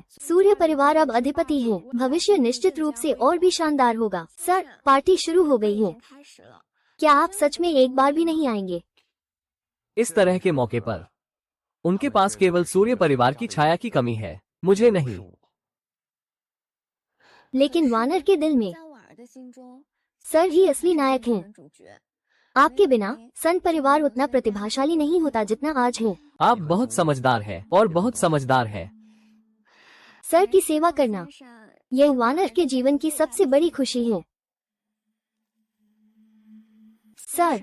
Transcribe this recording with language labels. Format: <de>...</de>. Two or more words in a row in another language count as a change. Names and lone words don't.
<hi>सूर्य परिवार अब अधिपति है। भविष्य निश्चित रूप से और भी शानदार होगा। सर, पार्टी शुरू हो गई है।</hi> <zh>开始了。</zh> <hi>क्या आप सच में एक बार भी नहीं आएंगे? इस तरह के मौके पर उनके पास केवल सूर्य परिवार की छाया की कमी है, मुझे नहीं। लेकिन वानर के दिल में</hi> <zh>在婉儿的心中，</zh> <hi>सर ही असली नायक हैं।</hi> <zh>主角。</zh> <hi>आपके बिना सन परिवार उतना प्रतिभाशाली नहीं होता जितना आज है। आप बहुत समझदार है और बहुत समझदार है। सर की सेवा करना,</hi> <zh>山上</zh> <hi>यह वानर के जीवन की सबसे बड़ी खुशी है। सर,</hi>